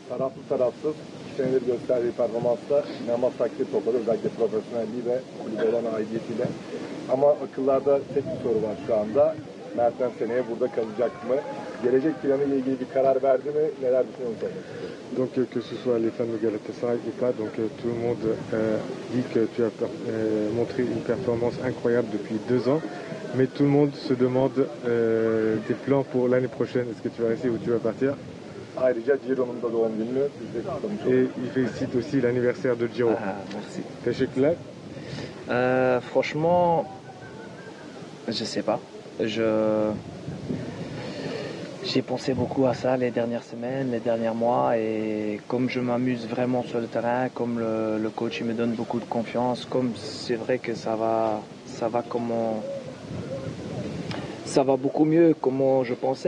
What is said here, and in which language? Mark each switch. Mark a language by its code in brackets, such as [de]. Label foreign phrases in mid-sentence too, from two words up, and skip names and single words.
[tr] taraflı tarafsız 2 senedir gösterdiği performansla inanılmaz takdir topladı. Özellikle profesyonelliği ve kulübe olan aidiyetiyle. Ama akıllarda tek bir soru var şu anda. Mertens seneye burada kalacak mı? Gelecek planı ile ilgili bir karar verdi mi? Neler düşünüyorsunuz? [fr] Donc que ce soit les fans de Galatasaray ou pas, donc tout le monde dit que tu as montré une performance incroyable depuis 2 ans, mais tout le monde se demande tes plans pour l'année prochaine. Est-ce que tu vas rester ou tu vas partir? [tr] Ayrıca Ciro'nun da doğum gününü biz de kutlamış olduk. [fr] Et il félicite aussi l'anniversaire de Ciro. Merci. [tr] Teşekkürler. [fr] Franchement, je sais pas. J'ai pensé beaucoup à ça les dernières semaines, les derniers mois, et comme je m'amuse vraiment sur le terrain, comme le coach il me donne beaucoup de confiance, comme c'est vrai que ça va beaucoup mieux comment je pensais.